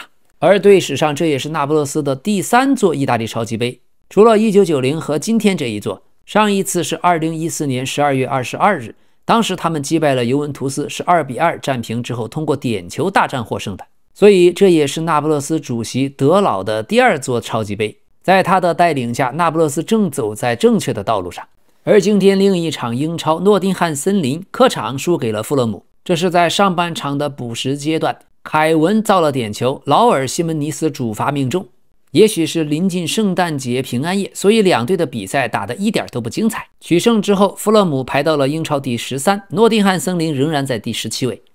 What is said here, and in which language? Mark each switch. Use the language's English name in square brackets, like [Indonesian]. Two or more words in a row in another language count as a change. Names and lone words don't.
[Chinese] 而隊史上這也是那不勒斯的第3座意大利超級杯，除了1990和今天這一座，上一次是2014年12月22日，當時他們擊敗了尤文圖斯，是2-2戰平之後通過點球大戰獲勝的。所以這也是那不勒斯主席德老的第2座超級杯，在他的帶領下，那不勒斯正走在正確的道路上。而今天另一場英超，諾丁漢森林客場輸給了富勒姆，這是在上半場的補時階段， 凱文造了點球，勞爾·西門尼斯主罰命中。也許是臨近聖誕節平安夜，所以兩隊的比賽打得一點都不精彩。取勝之後，富勒姆排到了英超第13，諾丁漢森林仍然在第17位。